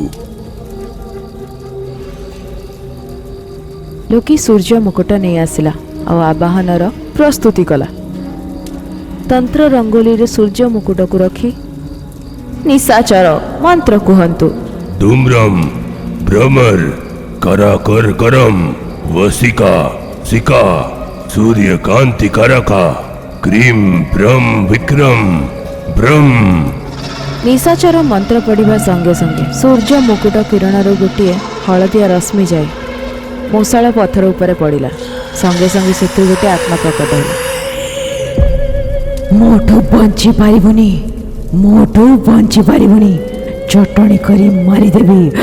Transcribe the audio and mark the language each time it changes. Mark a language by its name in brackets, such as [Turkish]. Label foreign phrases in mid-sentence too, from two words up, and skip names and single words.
[Odia] ଲୋକି ସୂର୍ଯ୍ୟ ମୁକୁଟ ନେଇ ଆସିଲା ଆଉ ଆବାହନର ପ୍ରସ୍ତୁତି କଲା। ତନ୍ତ୍ର ରଙ୍ଗୋଲିରେ ସୂର୍ଯ୍ୟ ମୁକୁଟକୁ ରଖି ନିଶାଚର ମନ୍ତ୍ର କୁହନ୍ତୁ। ଧୂମ୍ରମ୍ ଭ୍ରମର କରାକର କରମ୍ वसिका सिका सूर्यकांति करका क्रीम ब्रह्म विक्रम ब्रह्म। ନିଶାଚର ମନ୍ତ୍ର ପଢ଼ିବା ସଙ୍ଗେ ସଙ୍ଗେ ସୂର୍ଯ୍ୟ ମୁକୁଟ କିରଣରୁ ଗୋଟିଏ ହଳଦିଆ ରଶ୍ମି ଯାଏ ମୂଷଳ ପଥର ଉପରେ ପଡ଼ିଲା। ସଙ୍ଗେ ସଙ୍ଗେ ସେଥିରୁ ଗୋଟିଏ ଆତ୍ମା ପ୍ରକଟ ହେଲା। ମୋଠୁ ବଞ୍ଚି ପାରିବୁନି, ଚଟଣି କରି ମାରିଦେବି।